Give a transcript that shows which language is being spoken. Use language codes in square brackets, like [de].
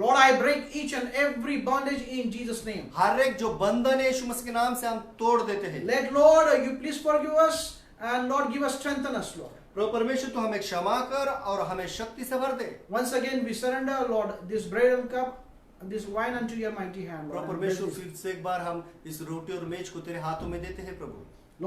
[en] Lord, I break each and every bondage in Jesus' name. [hi] हर एक जो बंधन है यीशु मसीह के नाम से हम तोड़ देते हैं। [en] Let Lord, you please forgive us and Lord give us strengthen us, Lord. [hi] प्रभु परमेश्वर तो हमें क्षमा कर और हमें शक्ति से भर दे। [en] Once again we surrender, Lord, this bread and cup, this wine unto your mighty hand. [hi] Prabhu [en] Lord, [hi] परमेश्वर फिर से एक बार हम इस रोटी और मेज को तेरे हाथों में देते हैं प्रभु।